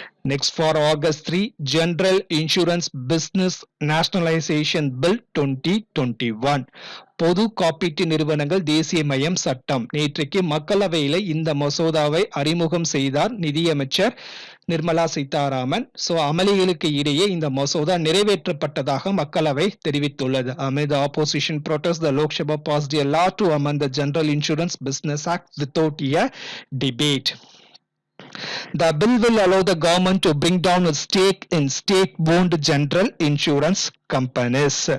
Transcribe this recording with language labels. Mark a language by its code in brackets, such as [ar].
[en] Next, for August 3, General Insurance Business Nationalization Bill 2021. [ta] பொது காப்பீட்டு நிறுவனங்கள் தேசியமயம் சட்டம். நேற்றைக்கு மக்களவையில் இந்த மசோதாவை அறிமுகம் செய்தார் நிதியமைச்சர் நிர்மலா சீதாராமன். அமளிகளுக்கு இடையே இந்த மசோதா நிறைவேற்றப்பட்டதாக மக்களவை தெரிவித்துள்ளது. [en] Amid the opposition protest, the Lok Sabha passed a law to amend the General Insurance Business Act without a debate. The bill will allow the government to bring down a stake in state-owned general insurance companies.